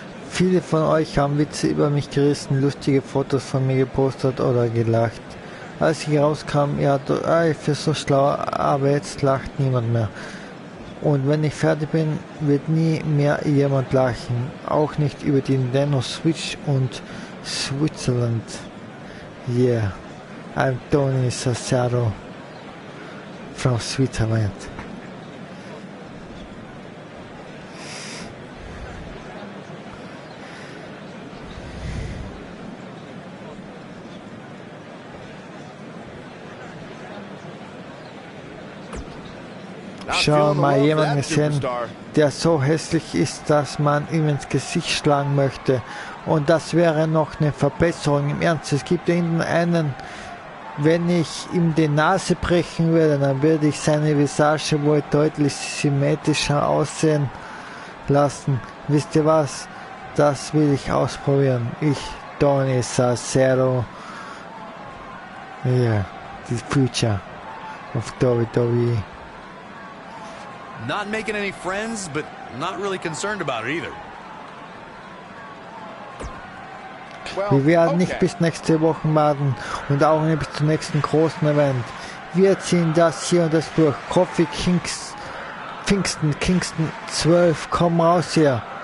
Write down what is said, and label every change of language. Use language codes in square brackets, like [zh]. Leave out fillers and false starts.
[de] Viele von euch haben Witze über mich gerissen, lustige Fotos von mir gepostet oder gelacht. Als ich rauskam, ja, ich bin so schlau, aber jetzt lacht niemand mehr. Und wenn ich fertig bin, wird nie mehr jemand lachen. Auch nicht über die Nintendo Switch und Switzerland. [en] Yeah, I'm Tony Cesaro from Switzerland. [de] Schau mal jemanden gesehen, der so hässlich ist, dass man ihm ins Gesicht schlagen möchte. Und das wäre noch eine Verbesserung. Im Ernst, es gibt einen, wenn ich ihm die Nase brechen würde, dann würde ich seine Visage wohl deutlich symmetrischer aussehen lassen. Wisst ihr was? Das will ich ausprobieren. [en] Ich, Tony Cesaro. Yeah, the future of WWE. Not making any friends, but not really concerned about it either. [de] Wir werden nicht bis nächste Woche warten und auch nicht bis zum nächsten großen Event. Wir ziehen das hier und das durch. Kofi Kingston 12, komm raus hier.